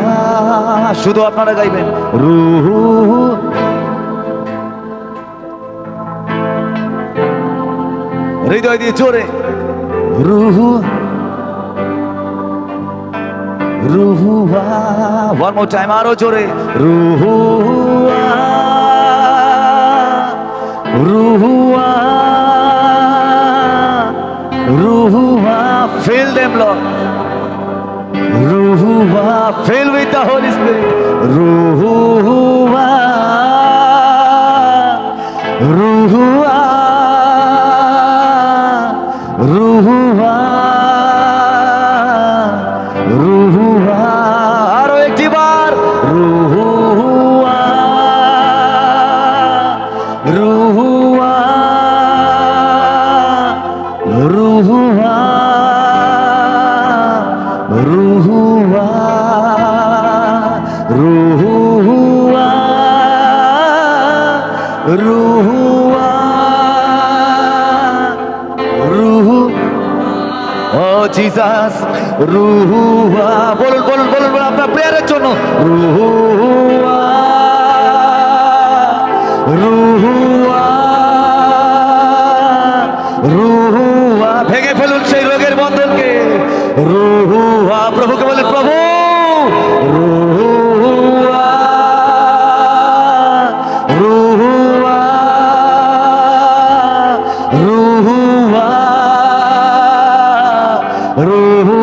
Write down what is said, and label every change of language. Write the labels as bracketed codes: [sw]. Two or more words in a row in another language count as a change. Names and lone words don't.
[bn] শুধু আপনারা গাইবেন রুহু। হৃদয় দিয়ে জোরে রুহু রুহুয়া। [en] one more time, [bn] আরো জোরে রুহুয়া রুহুয়া রুহুয়া। [en] Fill them, Lord. Ruhua, fill with the Holy Spirit. Ruhua, Ruhua, Ruhua, Ruhua. [bn] আরো একটি বার Ruhua, Ruhua, Ruhua, Ruhua, Ruhua, Ruhua, Ruhu। [en] Oh Jesus, Ruhua। [bn] বলুন বলুন বলুন বলুন আপনার প্রেয়ারের জন্য Ruhua, Ruhua, Ruhua। ভেঙে ফেলুন সেই রোগের বন্ধনকে। রুহুয়া। প্রভুকে বলেন, প্রভু রুহুয়া রুহুয়া রুহুয়া রুহু।